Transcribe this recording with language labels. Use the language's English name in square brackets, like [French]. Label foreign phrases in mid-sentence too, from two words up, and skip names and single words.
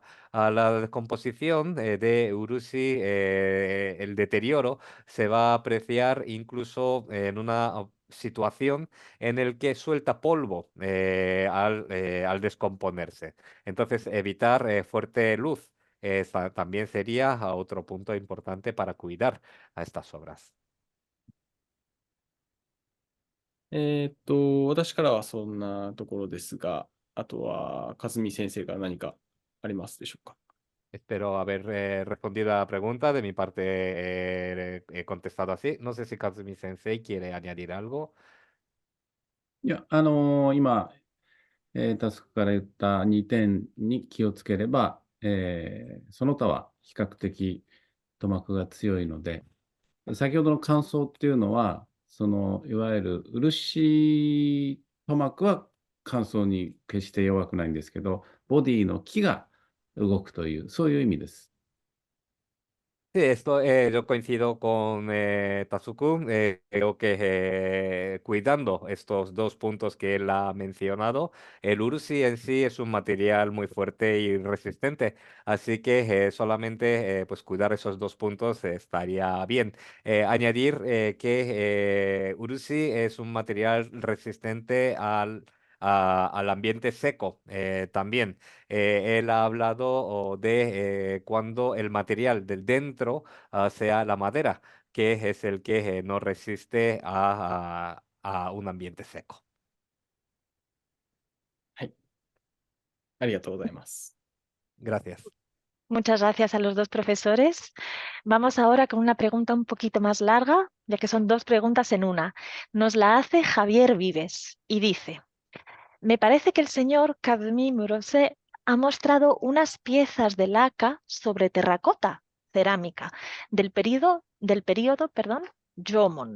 [Spanish] A la descomposición de Urushi, el deterioro se va a apreciar incluso en una situación en el que suelta polvo al descomponerse. Entonces, evitar fuerte luz también sería otro punto importante para cuidar a estas obras. [Japanese] 私からはそんなところですが、あとは、かずみ先生から何かありますでしょうか。 [Spanish] Espero haber respondido a la pregunta. De mi parte, he contestado así. No sé si Kazumi Sensei quiere añadir algo. [Japanese] いや、今、タスクから言った2点に気をつければ、その他は比較的塗膜が強いので、先ほどの乾燥っていうのは、いわゆる漆塗膜は乾燥に決して弱くないんですけど、ボディの木が動くという、そういう意味です。 [Spanish] Sí, esto yo coincido con Tatsukun. Creo que cuidando estos dos puntos que él ha mencionado, el Ursi en sí es un material muy fuerte y resistente, así que solamente pues cuidar esos dos puntos estaría bien. Añadir que Ursi es un material resistente al ambiente seco también. Él ha hablado de cuando el material del dentro sea la madera, que es el que no resiste a un ambiente seco. [Japanese] はい。ありがとうございます。 [Spanish] Gracias. Muchas gracias a los dos profesores. Vamos ahora con una pregunta un poquito más larga, ya que son dos preguntas en una. Nos la hace Javier Vives y dice, me parece que el señor Kazmi Murose ha mostrado unas piezas de laca sobre terracota, cerámica, del período, Jomon.